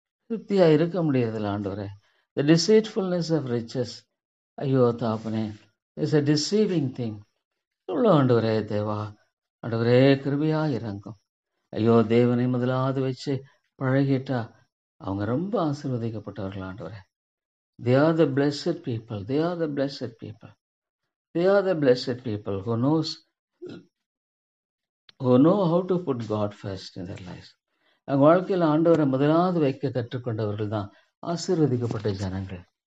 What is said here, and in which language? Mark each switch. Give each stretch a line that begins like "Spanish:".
Tamil: திருப்தியாக இருக்க முடியறதில்ல ஆண்டவரே.
English: The deceitfulness of riches.
Tamil: ஐயோ தாப்பனே,
English: It's a deceiving thing.
Tamil: எவ்வளோ ஆண்டவரே தேவா, ஆண்டவரே கிருபையாக இறங்கும். ஐயோ, தேவனை முதலாவது வச்சு பழகிட்டா அவங்க ரொம்ப ஆசீர்வதிக்கப்பட்டவர்கள் ஆண்டவரே.
English: They are the blessed people. They are the blessed people. They are the blessed people who know how to put God first in their lives.
Tamil: அவங்க வாழ்க்கையில் ஆண்டவரை முதலாவது வைக்க கற்றுக்கொண்டவர்கள் தான் ஆசீர்வதிக்கப்பட்ட ஜனங்கள்.